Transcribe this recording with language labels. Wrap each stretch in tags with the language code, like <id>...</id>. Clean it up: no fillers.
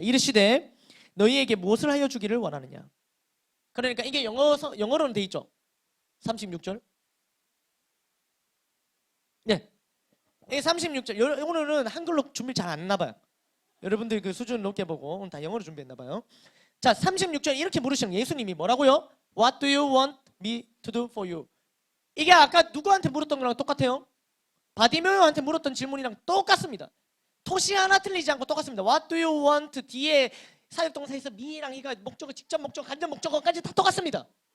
<ko>이르시되 너희에게 무엇을 하여 주기를 원하느냐. 그러니까 이게 영어로는 돼 있죠. 36절. 네. 36절. 오늘은 한글로 준비 잘 안 했나 봐요. 여러분들 그 수준 높게 보고 오늘 다 영어로 준비했나 봐요. 자, 36절 이렇게 물으시는 예수님이 뭐라고요?</ko> <en>What do you want me to do for you?</en> <ko>이게 아까 누구한테 물었던 거랑 똑같아요. 바디메오한테 물었던 질문이랑 똑같습니다. 토시 하나 틀리지 않고 똑같습니다.</ko> <en>What do you want?</en> <ko>뒤에 사역동사에서 me랑 이가 목적어, 직접 목적어, 간접 목적어까지 다 똑같습니다.</ko>